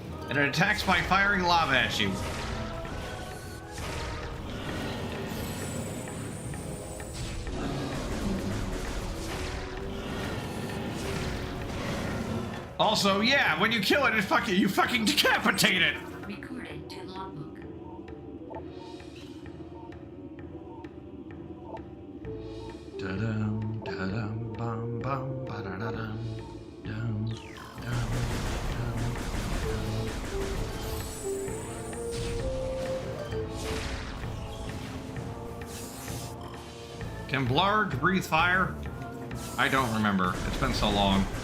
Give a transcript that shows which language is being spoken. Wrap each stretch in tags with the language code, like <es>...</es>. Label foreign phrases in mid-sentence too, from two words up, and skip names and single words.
<en>And it attacks by firing lava at you. Also, yeah, when you kill it, you fucking decapitate it! Recording to logbook. Da-dum, da-dum, bum, bum, ba-da-da-dum, dum, dum, dum. Can Blarg breathe fire? I don't remember. It's been so long.</en>